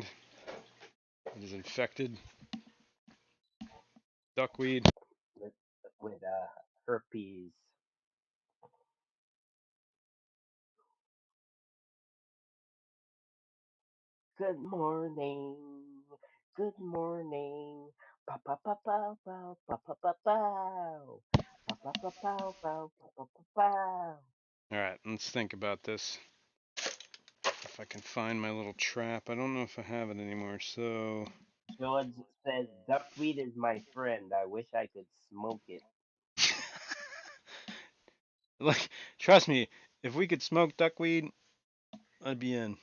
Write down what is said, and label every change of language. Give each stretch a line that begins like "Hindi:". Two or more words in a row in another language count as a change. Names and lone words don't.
English: It is infected. Duckweed. With, with herpes. Good morning. Good morning. Pa pa pa pa pa pa pa pa pow. Pa pa pa pow pow pa pa pa pow. All right. Let's think about this. If I can find my little trap. I don't know if I have it anymore. So. George says duckweed is my friend. I wish I could smoke it. Like, trust me, if we could smoke duckweed, I'd be in.